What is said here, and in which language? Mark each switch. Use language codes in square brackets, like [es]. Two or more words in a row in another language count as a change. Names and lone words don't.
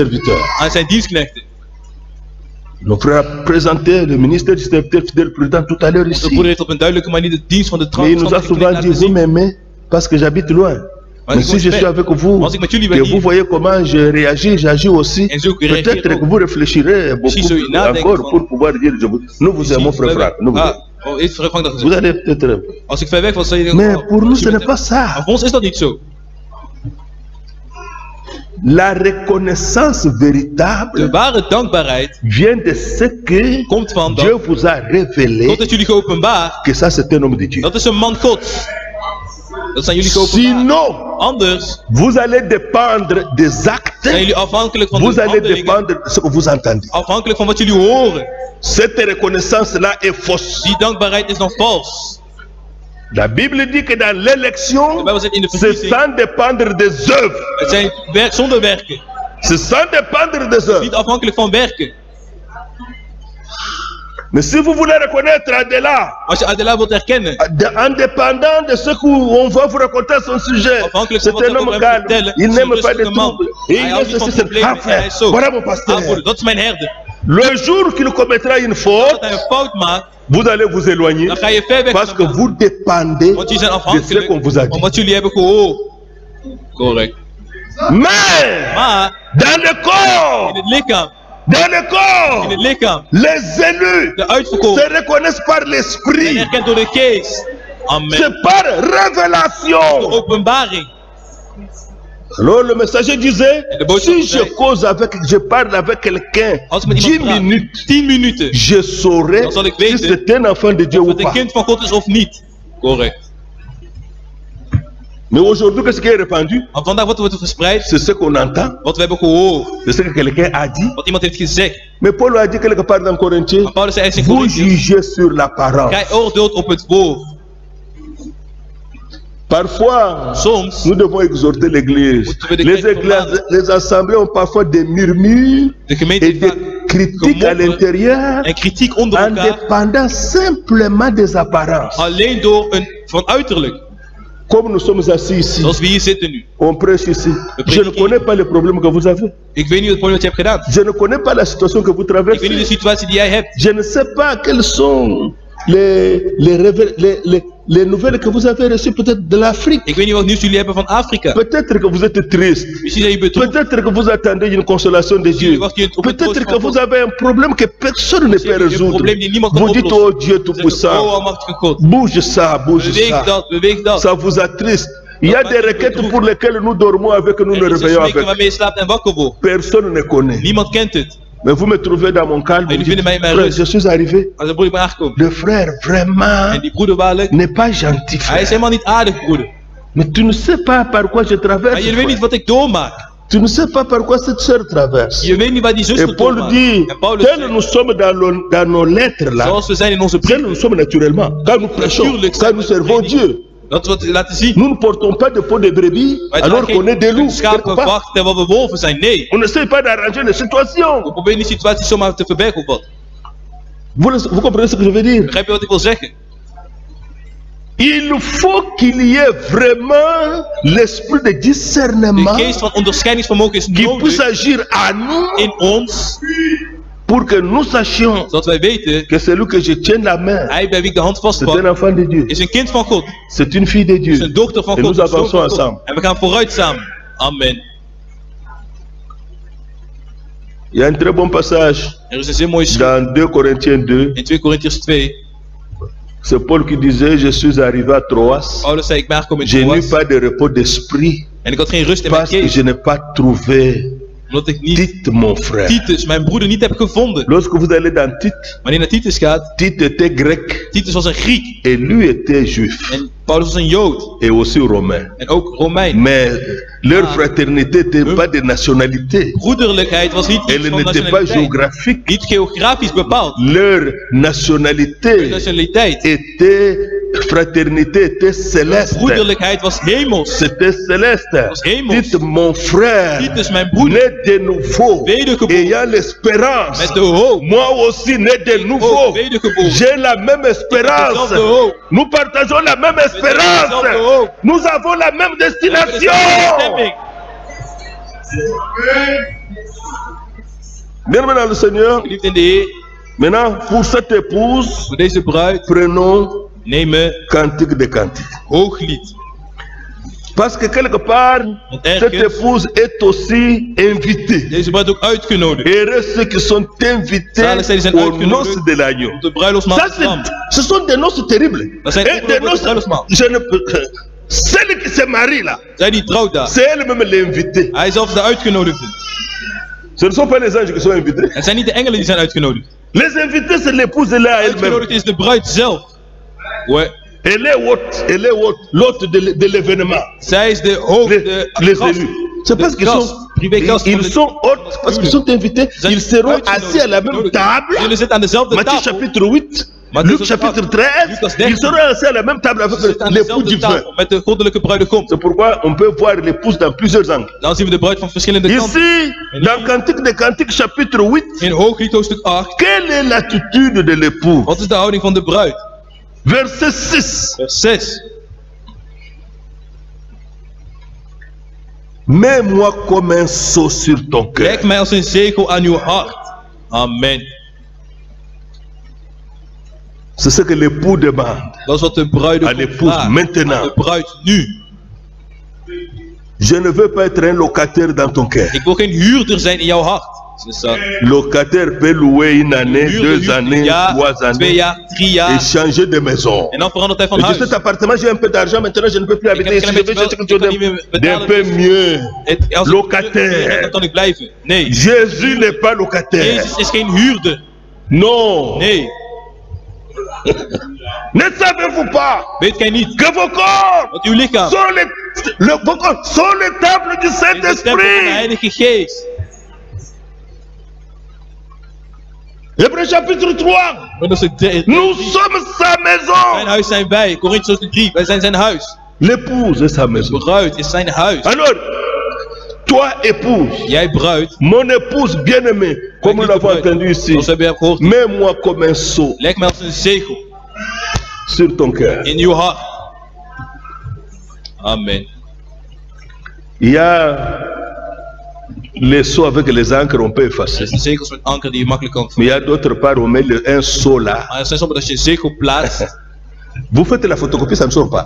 [fr] serviteurs. [nl] aan zijn dienstknechten. [fr] Nos frères a présenté le ministère du serviteur fidèle président tout à l'heure [nl] Onze [fr] ici. [nl] broeder heeft op een duidelijke manier de dienst van de [fr] Mais il nous a [nl] trouw [fr] souvent dit, vous m'aimez parce que j'habite loin. Mais si je suis avec vous, [nl] Als ik met jullie [fr] que [nl] ben [fr] vous [nl] hier [fr] voyez comment je réagis, j'agis aussi, [nl] en zo reageer [fr] peut-être [nl] ook. [fr] que vous réfléchirez [nl] Precies zul je [fr] beaucoup [nl] nadenken [fr] encore [nl] van- [fr] pour pouvoir dire, nous vous aimons frère frère. Nous vous aimons. [nl] Ah, oh, eerst Frank dat [fr] Vous [nl] gezegd. [fr] allez peut-être... [nl] Als ik ver weg was, zou je denken, [fr] Mais oh, pour nous, [nl] als je [fr] ce [nl] met [fr] n'est pas [nl] hem- [fr] ça. [nl] Maar voor ons is dat niet zo. [fr] La reconnaissance [nl] De [fr] véritable [nl] ware dankbaarheid [fr] vient de ce que [nl] komt van [fr] Dieu [nl] dat [fr] vous a révélé [nl] God heeft jullie geopenbaard. [fr] que ça c'est un homme de Dieu. [nl] Dat is een man Gods. Dat zijn jullie geopenbaard. [fr] Sinon, [nl] Anders [fr] vous allez dépendre des actes, [nl] zijn jullie afhankelijk van [fr] vous [nl] de [fr] allez [nl] handelingen. [fr] dépendre de ce que vous entendez. [nl] Afhankelijk van wat jullie horen. [fr] Cette reconnaissance-là est fausse. [nl] Die dankbaarheid is dan vals. [fr] La Bible dit que dans [nl] De [fr] l'élection, [nl] Bijbel zegt in de [fr] c'est [nl] verkiezing. [fr] sans dépendre des œuvres. [nl] Het zijn zonder werken. [fr] C'est sans dépendre des œuvres. [nl] Niet afhankelijk van werken. [fr] Mais si vous voulez reconnaître Adela, [nl] Als je Adela wilt herkennen. [fr] en dépendant de ce qu'on va vous raconter à son sujet, [nl] Afhankelijk [fr] c'est [nl] van wat [fr] un [nl] we [fr] homme [nl] hem [fr] calme, [nl] vertellen. [fr] il [nl] is een [fr] n'aime pas de [nl] rustige man. [fr] troubles. Et [nl] Hij [fr] il [nl] houdt [fr] est [nl] niet van [fr] ceci, c'est [nl] problemen. ah En hij [fr] frère, [nl] is zo. [fr] voilà mon pasteur. [nl] Ah, broeder, dat is mijn herder. [fr] Le jour qu'il commettra une [nl] Dat [fr] faute, [nl] hij een fout maakt, [fr] vous allez vous éloigner [nl] dan ga je ver weg [fr] parce [nl] van [fr] que [nl] hem. [fr] vous dépendez [nl] Want jullie zijn [fr] de ce [nl] afhankelijk [fr] qu'on vous a [nl] van [fr] dit. [nl] wat jullie hebben gehoord. [fr] Correct. Mais [nl] Maar [fr] dans le [nl] in [fr] corps, [nl] het lichaam, [fr] dans le [nl] in [fr] corps, [nl] het lichaam, [fr] les élus [nl] de uitverkoren [fr] se reconnaissent par [nl] zijn [fr] l'esprit. [nl] erkend door de geest. Amen. [fr] C'est par [nl] De [fr] révélation. [nl] openbaring. [fr] Alors le messager disait, Et le boodschapper si je [nl] zei, [fr] cause avec, je parle avec quelqu'un [nl] Als ik met 10 iemand praat, [fr] minutes, [nl] 10 minuten, [fr] je saurai [nl] Dan zal ik [fr] si [nl] weten [fr] c'est un enfant de Dieu [nl] of [fr] ou [nl] het een [fr] pas. [nl] kind van God is of niet. [fr] Correct. Mais aujourd'hui, qu'est-ce qui est répandu? [nl] Maar vandaag wat wordt er verspreid? [fr] C'est ce qu'on entend, [nl] Wat we hebben gehoord. [fr] c'est ce que quelqu'un a dit. [nl] Wat iemand heeft gezegd. [fr] Mais Paul a dit quelque part dans Corinthiens, [nl] Maar Paulus zei in [fr] vous [nl] Corinthians. [fr] jugez sur l'apparence. [nl] Gij oordeelt op het woord. [fr] Parfois, [nl] Soms [fr] nous devons exhorter l'église. [nl] Moeten we de [fr] Les [nl] kerk vermanen. [fr] les assemblées ont parfois des murmures [nl] de gemeente [fr] et [nl] heeft [fr] des [nl] vaak [fr] critiques à [nl] gemopperd [fr] l'intérieur [nl] en kritiek onder [fr] en [nl] elkaar. [fr] dépendant simplement des apparences. [nl] Alleen door van uiterlijk. [fr] Comme nous sommes assis ici, [nl] Zoals we hier zitten nu. [fr] on prêche ici. Je ne connais pas les problèmes que vous avez. [nl] Ik weet niet wat je hebt gedaan. [fr] Je ne connais pas la situation que vous [nl] Ik weet niet de [fr] traversez. [nl] situatie die jij hebt. [fr] Je ne sais pas quelles sont les nouvelles que vous avez reçues peut-être de l'Afrique. [nl] Ik weet niet wat nieuws jullie hebben van Afrika. [fr] Peut-être que vous êtes triste. [nl] Misschien zijn jullie bedroefd. [fr] Peut-être que vous attendez une consolation de Dieu. Peut-être que vous avez un problème que personne ne peut résoudre. [nl] probleem die niemand kan [fr] Vous dites, [nl] oplossen. [fr] oh Dieu Oh, Tout-Puissant, [nl] almachtige God. [fr] bouge ça, bouge [nl] Beweeg [fr] ça. [nl] dat, beweeg dat. [fr] Ça vous attriste. Il y a des requêtes pour lesquelles nous dormons avec, nous nous [nl] Er is een [fr] réveillons [nl] smeken [fr] avec. [nl] waarmee je slaapt en wakker wordt. [fr] Personne ne connaît. [nl] Niemand kent het. [fr] Mais vous me trouvez dans mon calme. [nl] En [fr] Vous [nl] jullie [fr] dites, [nl] vinden mij in mijn [fr] frère, [nl] rust. [fr] je suis arrivé. [nl] Als een broeder bij me aangekomen. [fr] Le frère, vraiment, [nl] En die broeder waarlijk. [fr] n'est pas gentil, [nl] Hij is [fr] frère. [nl] helemaal niet aardig, broeder. [fr] Mais tu ne sais pas par quoi je [nl] Maar [fr] traverse. [nl] je weet niet [fr] frère. [nl] wat ik doormaak. [fr] Tu ne sais pas par quoi cette sœur traverse. [nl] Je weet niet waar die zuster [fr] Et Paul [nl] doormaakt. [fr] dit, [nl] En Paulus [fr] tel [nl] zegt, [fr] nous sommes dans nos lettres là, [nl] zoals we zijn in onze [fr] tel [nl] brief. [fr] nous sommes naturellement, quand nous prêchons, [nl] Natuurlijk [fr] quand [nl] zijn [fr] nous [nl] we [fr] servons [nl] prediken. [fr] Dieu, [nl] Dat is wat we laten zien. [fr] nous ne portons pas de peau de brebis [nl] Wij [fr] alors [nl] dragen [fr] qu'on est des [nl] geen [fr] loups. quelque part. [nl] schapenvacht terwijl we wolven zijn. Nee. [fr] On n'essaie pas d'arranger les [nl] We [fr] situations. [nl] proberen die situatie zomaar te verbergen of wat. [fr] Vous comprenez ce que je veux dire? [nl] Begrijp je wat ik wil zeggen? [fr] Il faut qu'il y ait vraiment l'esprit de [nl] De [fr] discernement [nl] geest van onderscheidingsvermogen is [fr] qui puisse [nl] nodig [fr] agir à nous [nl] in ons. [fr] pour que nous sachions [nl] Zodat wij weten, [fr] que celui que je tiens la main, [nl] hij bij wie ik de hand [fr] c'est un [nl] vastpak, [fr] enfant de Dieu, [nl] is een kind van God. [fr] c'est une fille de [nl] Is [fr] Dieu. [nl] een dochter van [fr] Et [nl] God. [fr] nous [nl] een zoon [fr] avançons [nl] van God. [fr] ensemble. [nl] En we gaan vooruit samen. Amen. [fr] Il y a un très bon passage [nl] Er is een zeer mooie schrift [fr] dans 2 Corinthiens 2. [nl] in 2 Korintiërs 2. [fr] C'est Paul qui disait, je suis arrivé à Troas. [nl] Paulus zei, ik ben aangekomen in [fr] Je n'ai [nl] Troas. [fr] pas de repos d'esprit [nl] En ik had geen rust in mijn [fr] parce que [nl] geest. [fr] je n'ai pas trouvé [nl] Omdat ik niet [fr] Tite, mon frère. [nl] Titus, mijn broeder, niet heb gevonden. [fr] Lorsque vous allez dans Tite, [nl] Wanneer naar Titus gaat, [fr] Tite était grec [nl] Titus was een Griek. [fr] et lui était juif [nl] En Paulus was een Jood. [fr] et aussi romain. [nl] En ook Romein. [fr] Mais leur Ah. fraternité n'était pas de nationalité. [nl] Broederlijkheid was niet iets [fr] Elle [nl] van [fr] n'était pas [nl] nationaliteit. [fr] géographique. [nl] Niet geografisch bepaald. [fr] Leur nationalité [nl] Nationaliteit. [fr] était, fraternité était céleste. [nl] Broederlijkheid was hemels. [fr] C'était céleste. [nl] was hemels. [fr] Dites mon frère, [nl] Titus, mijn broeder, [fr] né de nouveau, [nl] wedergeboren. [fr] ayant l'espérance. [nl] met de hoop. [fr] Moi aussi né de nouveau. [nl] ook wedergeboren. [fr] J'ai la même espérance. [nl] dezelfde hoop. [fr] Nous partageons la même espérance. [nl] dezelfde hoop. [fr] Nous avons la même [nl] We hebben [fr] destination. [nl] dezelfde bestemming. [fr] Bien-aimés dans le Seigneur, [nl] Geliefd in de Heer, [fr] maintenant pour cette épouse, [nl] voor deze bruid [fr] prenons [nl] nemen [fr] Cantique des Cantiques. [nl] hooglied. [fr] Parce que quelque part, [nl] Want [fr] cette [nl] ergens [fr] épouse est aussi invitée. [nl] deze bruid ook uitgenodigd. [fr] Heureux ceux qui sont invités [nl] Zalig zij die zijn [fr] aux [nl] uitgenodigd [fr] noces de l'agneau. [nl] Op de bruiloftsmaal [fr] Ça, [nl] van het lam. [fr] ce sont des noces terribles. [nl] Dat zijn [fr] Et des noces, [nl] bruiloftsmaal. [fr] celle qui se marie là, [nl] Zij die trouwt daar. [fr] c'est elle-même l'invitée. [nl] Hij zelf is de uitgenodigde. [fr] Ce ne sont pas les anges qui sont invités. [nl] Het zijn niet de engelen die zijn uitgenodigd. [fr] Les invités, c'est l'épouse là elle-même. [nl] Uitgenodigd is de bruid zelf. [fr] Ouais. Elle est l'hôte de l'événement. [nl] Zij is de hoofd, de [fr] Les [nl] gast. [fr] élus. C'est parce qu'ils [nl] gast, [fr] sont, [nl] privé gast van [fr] ils [nl] de- [fr] sont hôtes, parce qu'ils sont invités, [nl] Zijn [fr] ils seront [nl] uitgenodigd. [fr] assis à la même [nl] Jullie [fr] table. [nl] zitten aan dezelfde [fr] Matthieu [nl] tafel. [fr] chapitre 8, [nl] Matthieu [fr] Luc chapitre [nl] 8, [fr] 13, [nl] Lucas [fr] ils [nl] 13. [fr] seront assis à la même table avec [nl] Ze zitten aan [fr] l'époux du [nl] dezelfde [fr] vin. [nl] tafel met de goddelijke bruidegom. [fr] C'est pourquoi on peut voir l'épouse dans plusieurs angles. [nl] Dan zien we de bruid van verschillende kanten. [fr] Ici, dans Cantique des Cantiques chapitre 8, [nl] In Hooglied hoofdstuk 8. [fr] quelle est l'attitude de l'époux? [nl] Wat is de houding van de bruid? [fr] Verset 6. [nl] Vers 6. [fr] Mets-moi comme un sceau sur ton cœur. [nl] Leg mij als een zegel aan uw hart. Amen. [fr] C'est ce que l'époux demande. [nl] Dat is wat de bruidegom [fr] À l'épouse [nl] vraagt. [fr] maintenant. [nl] Aan de bruid nu. [fr] Je ne veux pas être un locataire dans ton cœur. [nl] Ik wil geen huurder zijn in jouw hart. [fr] C'est ça. Locataire peut louer une année, [nl] Huurder [fr] 2 [nl] huurt een [fr] années, [nl] jaar, [fr] 3 [nl] 2 [fr] années [nl] jaar, 3 [fr] et [nl] jaar. [fr] changer de maison. [nl] En dan verandert hij van [fr] Et [nl] huis. [fr] cet appartement, j'ai un peu d'argent, maintenant je ne peux plus habiter [nl] heb [fr] ici. [nl] een [fr] Je [nl] klein [fr] vais [nl] beetje [fr] chercher [nl] wel- ik kan niet [fr] quelque [nl] meer [fr] chose d'un [nl] betalen, [fr] peu [nl] dus- [fr] mieux. [nl] Als ik [fr] Locataire. [nl] dan kan ik blijven. Nee. [fr] Jésus n'est pas locataire. [nl] Jezus is geen huurder. [fr] Non. [nl] Nee. [fr] Ne savez-vous pas [nl] Weet gij niet [fr] que vos corps [nl] dat uw lichaam [fr] sont vos corps sont le temple du [nl] in de tempel van de [fr] Saint-Esprit. [nl] Heilige Geest. [fr] Hébreux chapitre 3. [nl] Romeinen 3. [fr] Nous sommes sa [nl] Zijn [fr] maison. [nl] huis zijn wij. Korinthians 3. Wij zijn zijn huis. [fr] L'épouse est sa [nl] De [fr] maison. [nl] bruid is zijn huis. [fr] Alors, toi épouse, [nl] Jij bruid. [fr] mon épouse bien-aimée, comme nous l'avons entendu ici, [nl] Zoals we hebben gehoord. [fr] mets-moi comme un sceau [nl] Leg mij als een zegel [fr] sur ton cœur. [nl] in uw hart. Amen. [fr] Il y a les sceaux avec les encres, on peut [nl] Er [fr] effacer. [nl] zijn zegels met anker die je makkelijk kan [fr] Mais il y [nl] vullen. [fr] a d'autres parts, on met un sceau là. [nl] Maar er zijn sommige dat je een zegel plaatst. [fr] Vous faites la photocopie, ça ne sort pas.